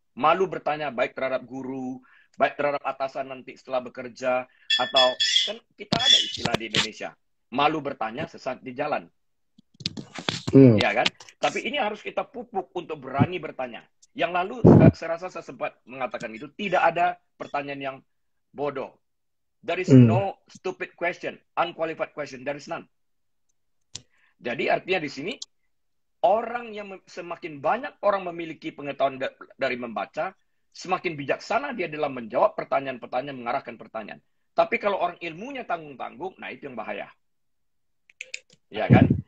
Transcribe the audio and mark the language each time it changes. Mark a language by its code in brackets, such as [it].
[id] Malu bertanya baik terhadap guru, baik terhadap atasan nanti setelah bekerja, atau kan kita ada istilah di Indonesia, malu bertanya sesat di jalan. Ya kan? Tapi ini harus kita pupuk untuk berani bertanya. Yang lalu saya rasa saya sempat mengatakan itu, tidak ada pertanyaan yang bodoh. [en] There is no stupid question, unqualified question, there is none. [id] Jadi artinya di sini, orang yang semakin banyak orang memiliki pengetahuan dari membaca, semakin bijaksana dia dalam menjawab pertanyaan-pertanyaan, mengarahkan pertanyaan. Tapi kalau orang ilmunya tanggung-tanggung, nah itu yang bahaya. Ya kan?